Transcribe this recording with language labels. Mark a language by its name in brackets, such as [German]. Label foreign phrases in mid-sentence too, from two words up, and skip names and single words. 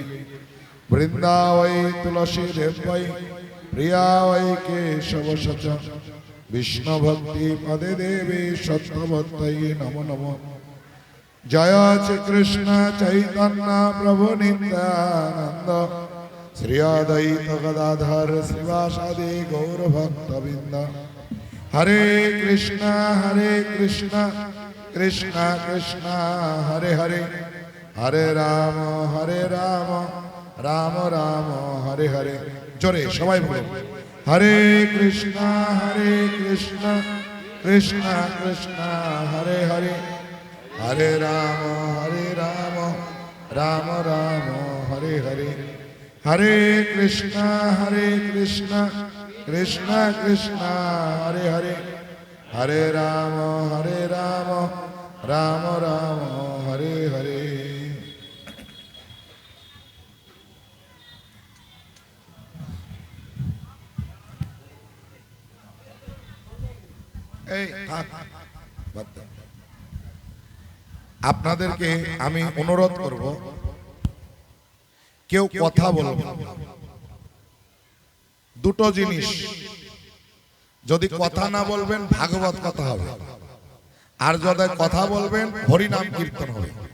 [Sanskrit] वृंदावै तुलसी देवै प्रिया वै केशवशच विष्णुभक्ति पदे देवी सत्यवत्यै नमो नमः। जय श्री कृष्ण चैतन्य प्रभु नित्यानंद श्री अद्वैत गदाधर श्रीवासादि गौरभक्तवृंद। हरे कृष्ण कृष्ण कृष्ण हरे हरे हरे राम राम राम हरे हरे। [Bangla] জোরে সবাই বলো [Sanskrit] हरे कृष्ण कृष्ण कृष्ण हरे हरे हरे राम राम राम हरे हरे। हरे कृष्ण कृष्ण कृष्ण हरे हरे हरे राम राम राम हरे हरे। [Bangla] আপনাদেরকে আমি অনুরোধ করব, কেউ কথা বলবে দুটো জিনিস, যদি কথা না বলবেন ভাগবত কথা হবে, আর যদি কথা বলবেন হরিনাম কীর্তন হবে।